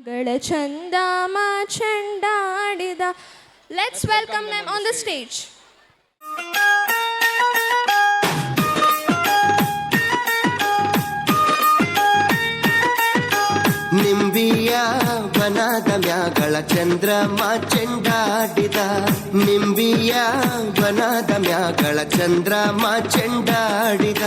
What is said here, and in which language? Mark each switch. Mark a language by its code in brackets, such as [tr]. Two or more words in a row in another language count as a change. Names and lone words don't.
[kn] ಚಂದಾಮ ಚಂಡಾಡಿದ. [en] Let's welcome them on the stage. [kn] ನಿಂಬಿಯ ಬನದ ಮ್ಯಾಗಳ ಚಂದ್ರಮ ಚೆಂಡಾಡಿದ. ನಿಂಬಿಯ ಬನದ ಮ್ಯಾಗಳ ಚಂದ್ರಮ ಚೆಂಡಾಡಿದ.